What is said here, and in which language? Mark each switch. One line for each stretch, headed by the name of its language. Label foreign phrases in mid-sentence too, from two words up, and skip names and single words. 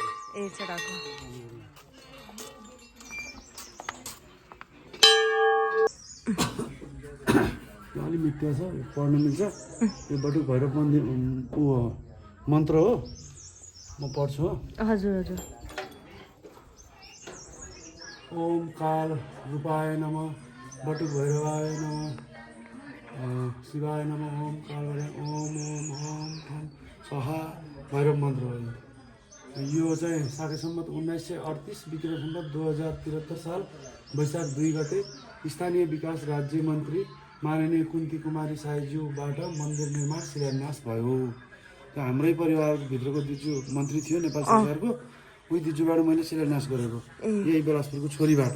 Nepali: ए चढाएको अलि मिठो छ पढ्नु मिल्छ यो बटुक भैरव मन्दिर मन्त्र हो म पढ्छु हो हजुर हजुर
Sanskrit: ओम काल रूपाय नमः बटुक भैरवाय नमः शिवाय नमः ओम काल ओम ओम ओम ठम
Nepali: सहा भैरव मन्त्र हो यो चाहिँ साके सम्मत 1938 विक्रम सम्मत 2073 साल वैशाख 2 गते स्थानीय विकास राज्य मन्त्री माननीय कुन्ती कुमारी साईज्यूबाट मन्दिर निर्माण शिलान्यास भयो। त्यो हाम्रै परिवारभित्रको दिजु मन्त्री थियो नेपाल सरकारको उही दिजुबाट मैले शिलान्यास गरेको यही बेलासपुरको छोरीबाट